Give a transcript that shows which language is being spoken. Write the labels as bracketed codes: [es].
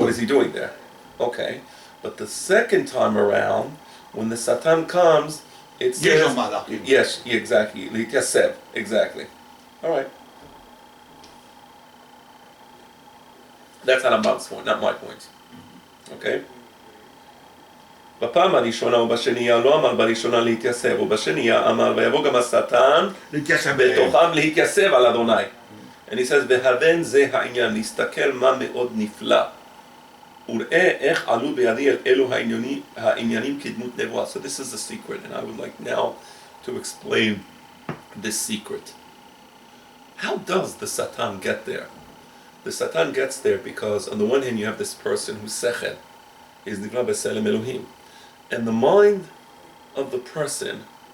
[en] what is he doing there? Okay. But the second time around, when the Satan comes, it says... Yes, exactly. Lityaseb. Exactly. All right. That's Rambam's point, not my point. Okay? [he] בפעם הראשונה ובשנייה לא אמר בראשונה להתייסב, ובשנייה אמר ויבוא גם השטן בתוכם להתייסב על אדוני. [en] And he says, [he] והבן זה העניין, להסתכל מה מאוד נפלא. וראה איך עלו בידי אל אלו העניינים כדמות נבואה. [en] So this is the secret, and I would like now to explain this secret. How does the Satan get there? The Satan gets there because on the one hand you have this person who's sechel, is nivra b'selem Elohim, and the mind of the person